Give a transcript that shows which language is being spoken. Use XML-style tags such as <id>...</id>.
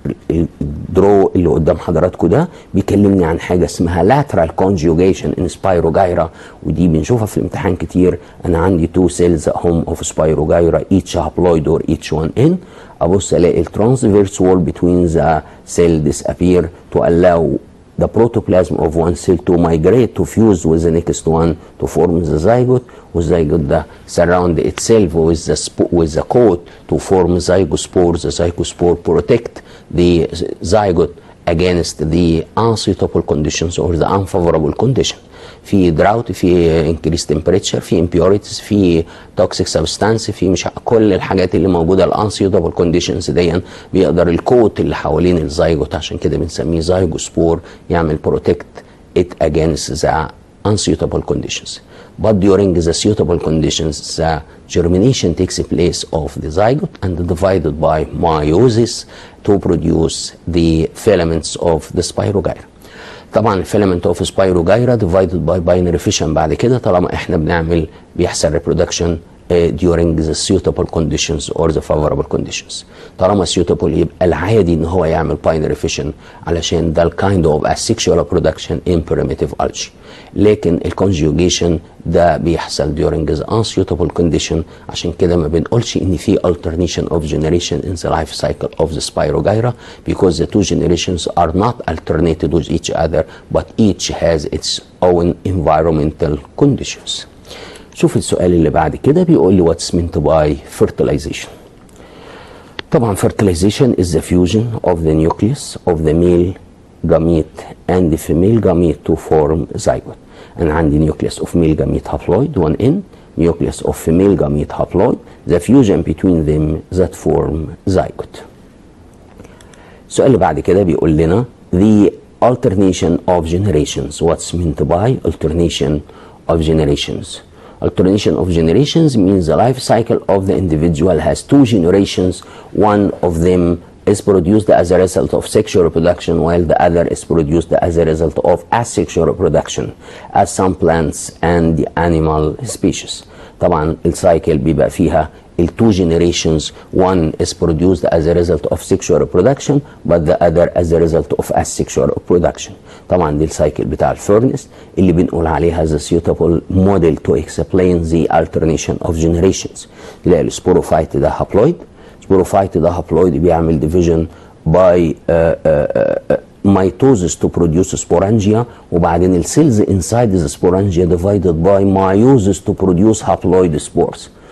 <ar>الدرو اللي قدام حضراتكم ده بيكلمني عن حاجه اسمها</ar> <en>lateral conjugation in spirogyra،</en> <ar>ودي بنشوفها في الامتحان كتير.</ar> <en>انا عندي two cells هم of spirogyra each haploid or each one in. ابص الاقي الترانسفيرس wall between the cell disappear to allow the protoplasm of one cell to migrate to fuse with the next one to form the zygote. والzygote ده surround itself with the coat to form zygospore. The zygospore protect the zygote against the unsuitable conditions or the unfavorable condition.</en> <ar>في drought، في increased temperature، في impurities، في toxic substance، في مش كل الحاجات اللي موجوده ال unsuitable conditions دي بيقدر الكوت اللي حوالين الزيجوت، عشان كده بنسميه زيجوسبور، يعمل</ar> <en>protect it against the unsuitable conditions. But during the suitable conditions the germination takes place of the zygote and divided by meiosis to produce the filaments of the spirogyra.</en> <ar>طبعا الفيلامنت اوف سبايروجايرا divided by binary fission. بعد كده طالما احنا بيحصل reproduction</ar> <en>during the suitable conditions or the favorable conditions. طالما suitable يبقى العادي ان هو يعمل binary fission علشان ده kind of asexual reproduction in primitive algae.</en> <ar>لكن الconjugation ده بيحصل</ar> <en>during the unsuitable condition،</en> <ar>عشان كده ما بنقولش ان في</ar> <en>alternation of generation in the life cycle of the Spirogyra because the two generations are not alternated with each other but each has its own environmental conditions.</en> <ar>شوف السؤال اللي بعد كده بيقول لي</ar> <en>what's meant by fertilization. طبعا fertilization is the fusion of the nucleus of the male gamete and the female gamete to form zygote.</en> <ar>أنا عندي</ar> <en>nucleus of male gamete haploid 1N, nucleus of female gamete haploid, the fusion between them that form zygote.</en> <ar>السؤال اللي بعد كده بيقول لنا</ar> <en>the alternation of generations. What's meant by alternation of generations? Alternation of generations means the life cycle of the individual has two generations. One of them is produced as a result of sexual reproduction while the other is produced as a result of asexual reproduction as some plants and the animal species.</en> <ar>طبعا السايكل بيبقى فيها two generations.</ar> <en>One is produced as a result of sexual reproduction but the other as a result of asexual reproduction.</en> <ar>طبعا دي السايكل بتاع الفيرنس اللي بنقول عليها</ar> <en>the suitable model to explain the alternation of generations.</en> <ar>تلاقي السبوروفايت ده هابلويد، السبوروفايت ده هابلويد بيعمل</ar> <en>division by mitosis to produce sporangia،</en> <ar>وبعدين السيلز inside the sporangia divided by meiosis to produce haploid spores.</ar>